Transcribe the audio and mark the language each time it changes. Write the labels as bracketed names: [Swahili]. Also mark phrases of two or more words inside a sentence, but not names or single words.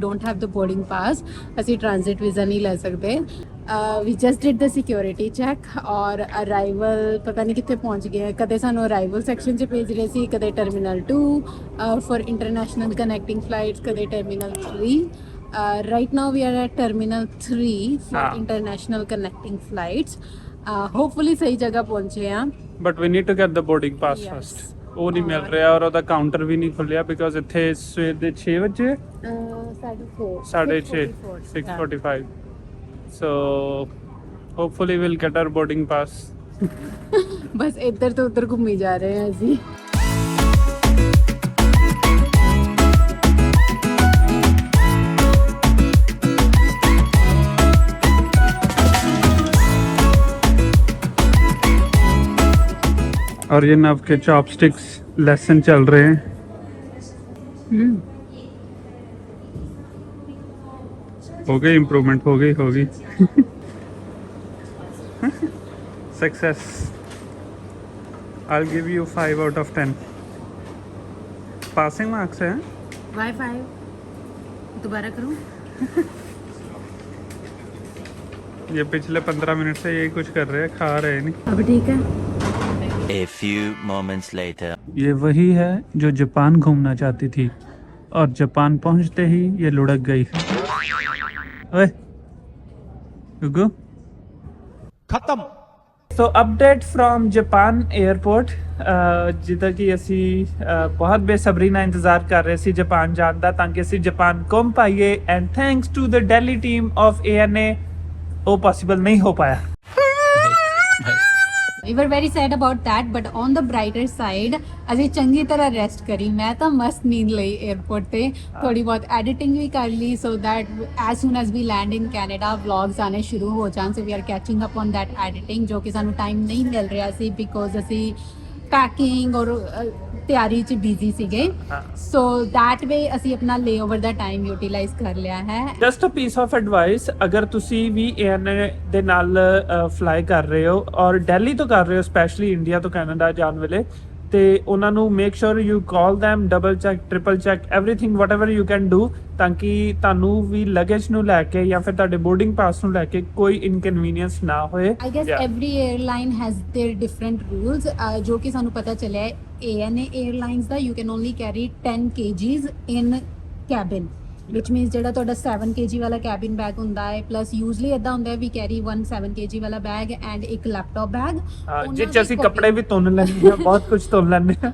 [English] don't have the boarding pass [Punjabi] ਅਸੀਂ ਟ੍ਰਾਂਜ਼ਿਟ ਵੀਜ਼ਾ ਨਹੀਂ ਲੈ ਸਕਦੇ [English] we just did the security check [Punjabi] ਔਰ ਅਰਾਈਵਲ ਪਤਾ ਨਹੀਂ ਕਿੱਥੇ ਪਹੁੰਚ ਗਏ ਕਦੇ ਸਾਨੂੰ [English] arrival section [Punjabi] 'ਚ ਭੇਜ ਰਹੇ ਸੀ ਕਦੇ [English] terminal 2 for international connecting flights ਕਦੇ terminal 3 right now we are at terminal 3 for international connecting flights hopefully [Punjabi] ਸਹੀ ਜਗ੍ਹਾ ਪਹੁੰਚੇ ਆ [English] but we need to get the boarding pass first [Punjabi] ਉਹ ਨਹੀਂ ਮਿਲ ਰਿਹਾ ਔਰ ਉਹਦਾ ਕਾਊਂਟਰ ਵੀ ਨਹੀਂ ਖੁੱਲਿਆ ਬਿਕਾਜ਼ ਇੱਥੇ ਸਵੇਰ ਦੇ 6 ਵਜੇ 6:45 [English] so hopefully we'll get our boarding pass [Punjabi] ਬਸ ਇੱਧਰ ਤੋਂ ਉੱਧਰ ਘੁੰਮੀ ਜਾ ਰਹੇ ਹਾਂ ਅਸੀਂ [Hindi] और ये नव के चॉपस्टिक्स लेसन चल रहे हैं हो गई इम्प्रूवमेंट हो गई सक्सेस [English] I'll give you 5 out of 10 passing marks [Hindi] है वाईफाई दोबारा करूं ये पिछले 15 मिनट से यही कुछ कर रहे हैं खा रहे नहीं अब ठीक है [English] A few moments later. [Hindi] ये वही है जो जापान घूमना चाहती थी और जापान पहुंचते ही ये लुढ़क गई ओए गुगु खत्म [English] so update from Japan airport [Punjabi] ਜਿੱਦਾਂ ਕਿ ਅਸੀਂ ਬਹੁਤ ਬੇਸਬਰੀ ਨਾਲ ਇੰਤਜ਼ਾਰ ਕਰ ਰਹੇ ਸੀ ਜਾਪਾਨ ਜਾਣ ਦਾ ਤਾਂ ਕਿ ਅਸੀਂ ਜਾਪਾਨ ਘੁੰਮ ਪਾਈਏ [English] and thanks to the Delhi team of ANA [Punjabi] ਉਹ ਪੋਸੀਬਲ ਨਹੀਂ ਹੋ ਪਾਇਆ [English] We were very sad about that, but on the brighter side, [Punjabi] ਅਸੀਂ ਚੰਗੀ ਤਰ੍ਹਾਂ ਰੈਸਟ ਕਰੀ ਮੈਂ ਤਾਂ ਮਸਤ ਨੀਂਦ ਲਈ 에ਅਰਪੋਰਟ ਤੇ ਥੋੜੀ ਬਹੁਤ ਐਡੀਟਿੰਗ ਵੀ ਕਰ ਲਈ [English] so that as soon as we land in Canada vlogs [Punjabi] ਆਨੇ ਸ਼ੁਰੂ ਹੋ ਜਾਣ [English] so we are catching up on that editing [Punjabi] ਜੋ ਕਿ ਸਾਨੂੰ ਟਾਈਮ ਨਹੀਂ ਮਿਲ ਰਿਹਾ ਸੀ because ਅਸੀਂ ਪੈਕਿੰਗ ਔਰ ਤਿਆਰੀ 'ਚ ਬਿਜ਼ੀ ਸੀਗੇ [English] so that way [Punjabi] ਅਸੀਂ ਆਪਣਾ ਲੇਓਵਰ ਦਾ [English] time utilize [Punjabi] ਕਰ ਲਿਆ ਹੈ [English] just a piece of advice [Punjabi] ਅਗਰ ਤੁਸੀਂ ਵੀ ANA ਦੇ ਨਾਲ ਫਲਾਈ ਕਰ ਰਹੇ ਹੋ ਔਰ ਦਿੱਲੀ ਤੋਂ ਕਰ ਰਹੇ ਹੋ ਸਪੈਸ਼ਲੀ ਇੰਡੀਆ ਤੋਂ ਕੈਨੇਡਾ ਜਾਣ ਵੇਲੇ ਤੇ ਉਹਨਾਂ ਨੂੰ [English] make sure you call them double check triple check everything whatever you can do [Punjabi] ਤਾਂ ਕਿ ਤੁਹਾਨੂੰ ਵੀ ਲਗੇਜ ਨੂੰ ਲੈ ਕੇ ਜਾਂ ਫਿਰ ਤੁਹਾਡੇ ਬੋਰਡਿੰਗ ਪਾਸ ਨੂੰ ਲੈ ਕੇ ਕੋਈ ਇਨਕਨਵੀਨੀਅੰਸ ਨਾ ਹੋਏ [English] I guess every airline has their different rules [Punjabi] ਜੋ ਕਿ ਸਾਨੂੰ ਪਤਾ ਚੱਲਿਆ ਹੈ ANA airlines ਦਾ [English] you can only carry 10 kgs in cabin which means [Punjabi] ਜਿਹੜਾ ਤੁਹਾਡਾ 7 kg ਵਾਲਾ [English] cabin bag [Punjabi] ਹੁੰਦਾ ਹੈ [English] plus usually [Punjabi] ਇਦਾਂ ਹੁੰਦਾ ਹੈ [English] we carry 1 7 kg [Punjabi] ਵਾਲਾ ਬੈਗ ਐਂਡ ਇੱਕ [English] laptop bag [Punjabi] ਜਿਸ ਚ ਅਸੀਂ ਕੱਪੜੇ ਵੀ ਧੁੰਨ ਲੈਂਦੇ ਹਾਂ ਬਹੁਤ ਕੁਝ ਧੁੰਨ ਲੈਂਦੇ ਹਾਂ